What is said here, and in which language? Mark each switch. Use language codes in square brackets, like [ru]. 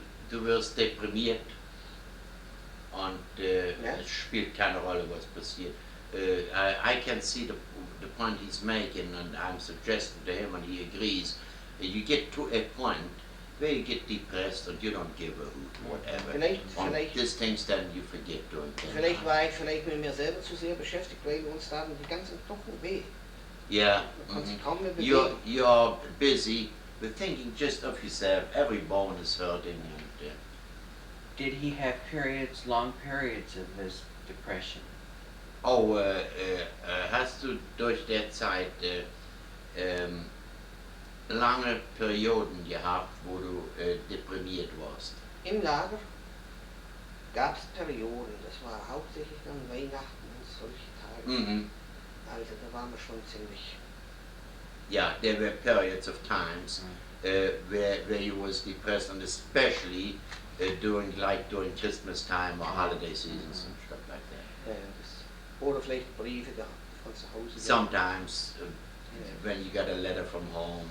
[de] Du wirst deprimiert und es spielt keine Rolle, was passiert. [en] I can see the point he's making, and I'm suggesting to him, and he agrees. You get to a point where you get depressed and you don't give a hoot, whatever. [de] Vielleicht, [en] these things then you forget doing things. [de] Vielleicht war ich mit mir selber zu sehr beschäftigt, weil wir uns taten die ganzen Knochen weh. [en] Yeah. [de] Man kann sich kaum mehr bewegen. [en] You're busy with thinking just of yourself. Every bone is hurting. And, did he have long periods of this depression? [de] Oh, hast du durch der Zeit lange Perioden gehabt, wo du deprimiert warst? Im Lager gab es Perioden, das war hauptsächlich dann Weihnachten und solche Tage. Mhm. Also da waren wir schon ziemlich... [en] Yeah, there were periods of times where you was depressed, and especially during Christmas time or holiday seasons and stuff like that. [de] Oder vielleicht Briefe gehabt von zu Hause. [en] Sometimes when you got a letter from home.